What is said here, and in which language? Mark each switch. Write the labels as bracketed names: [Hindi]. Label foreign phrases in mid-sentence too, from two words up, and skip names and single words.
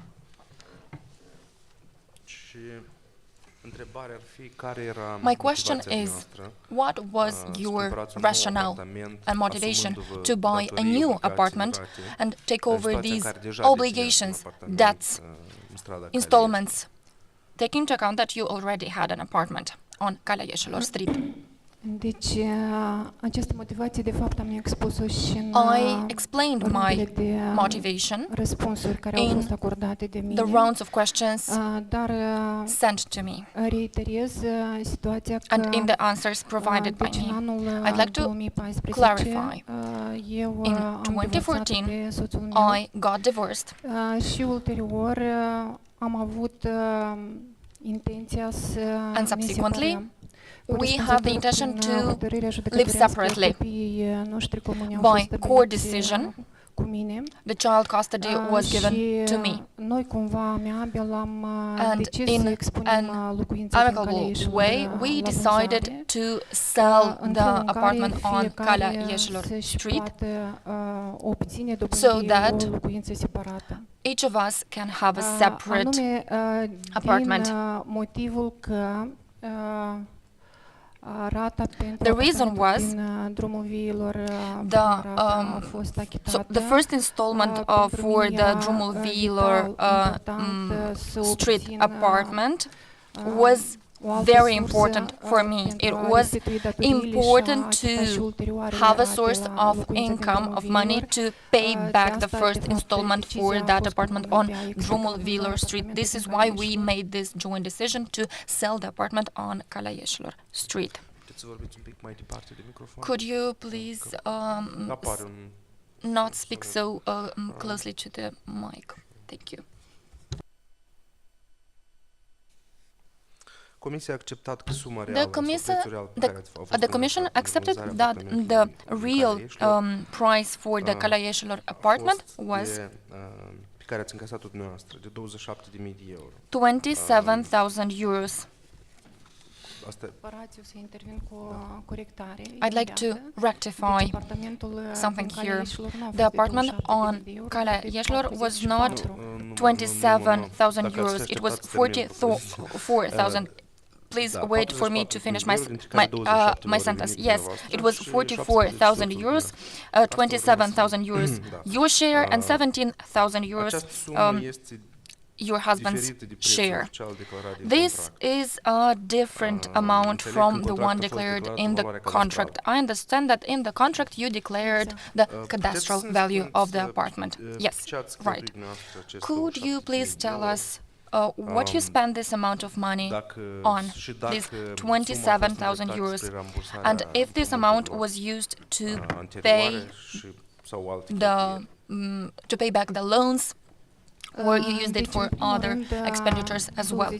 [English] My question is, what was your rationale and motivation to buy a new apartment and take over these obligations, debts, installments, taking into account that you already had an apartment on Calea Ieșilor Street? [Romanian] Deci, această motivație, de fapt, am expus-o și în [English] I explained my motivation [Romanian] răspunsuri care au [English] in [Romanian] fost acordate de mine, [English] the rounds of questions [Romanian] dar [English] sent to me [Romanian] reiterez situația că [English] and in the answers provided by [Romanian] deci în [English] me. [Romanian] anul [English] I'd like to 2014 clarify. [Romanian] eu [English] In [Romanian] am divorțat 2014, pe soțul meu [English] I got divorced, [Romanian] și ulterior am avut intenția să [English] and [Romanian] ne [English] subsequently, [Romanian] separăm. [English] we have the intention [Romanian] Prin [English] to [Romanian] hotărârea [English] live [Romanian] judecătorească, [English] separately. [Romanian] copiii noștri comuni au [English] By [Romanian] fost [English] court [Romanian] stabiliți, [English] decision. [Romanian] cu mine. [English] The child custody was given [Romanian] Și [English] to me. [Romanian] noi cumva amiabil am [English] And [Romanian] decis [English] in [Romanian] să expunem [English] an [Romanian] locuința din Calea amicable Ieșilor [English] way, we [Romanian] la [English] decided [Romanian] vânzare, [English] to sell [Romanian] în [English] the [Romanian] felul în care [English] apartment on Calea fiecare Ieșilor [Romanian] să-și [English] Street, [Romanian] poată obține [English] so [Romanian] dobândi [English] that [Romanian] o locuință separată. [English] each of us can have a separate [Romanian] Anume, [English] apartment. [Romanian] din motivul că rata pentru [English] The reason [Romanian] apartamentul [English] was [Romanian] din drumul viilor [English] the, a fost achitată. so the first installment for the Drumul Viilor street apartment was very important for me. It was important to have a source of income, of money, to pay back the first installment for that apartment on Drumul Viilor Street. This is why we made this joint decision to sell the apartment on Calea Ieșilor Street. [Romanian] Puteți să vorbiți un pic mai departe de microfon? [English] Could you please [Romanian] Apare un... [English] not speak so closely to the mic? Thank you. [Romanian] Comisia a acceptat că suma [English] The [Romanian] reală sau [English] commission, [Romanian] prețul real pe care a fost [English] the commission [Romanian] plătit [English] accepted [Romanian] pentru [English] that [Romanian] vânzarea [English] the [Romanian] apartamentului [English] real [Romanian] din Calea Ieșilor [English] price for the Calea Ieșilor apartment was [Romanian] pe care ați încasat-o dumneavoastră, de 27.000 de euro. [English] 27,000 euros. [Romanian] Asta Să intervin cu o corectare. [English] I'd like to rectify something here. The apartment on Calea Ieșilor was not 27,000 euros. It was 44,000. Please wait for me to finish my sentence. Yes, it was 44,000 euros, 27,000 euros your share, and 17,000 euros [Romanian] această sumă este [English] your husband's [Romanian] diferită de prețul [English] share. [Romanian] oficial declarat din [English] This [Romanian] contract. [English] is a different amount from the one declared in the contract. I understand that in the contract you declared the cadastral value of the apartment. Yes, right. Could you please tell us what you spend this amount of money on, these 27,000 euros, and if this amount was used to pay to pay back the loans, or you used it for other expenditures as well.